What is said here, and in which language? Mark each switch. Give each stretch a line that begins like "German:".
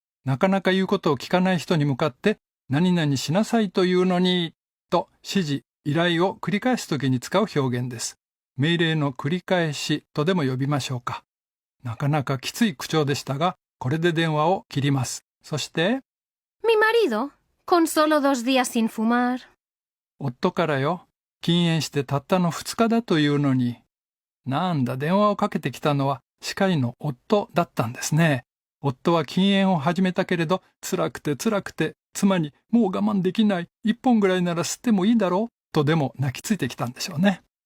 Japanese: なかなか言うことを聞かない人に向かって何々しなさいというのにと指示、依頼を繰り返すときに使う表現です。命令の繰り返しとでも呼びましょうか。なかなかきつい口調でしたが、これで電話を切ります。そして、
Spanish: Mi marido, con solo 2 días sin fumar.
Japanese: 夫からよ。禁煙してたったの2日だというのに。なんだ、電話をかけてきたのは歯科医の夫だったんですね。夫は禁煙を始めたけれど、辛くて妻にもう我慢できない、一本ぐらいなら吸ってもいいだろうとでも泣きついてきたんでしょうね。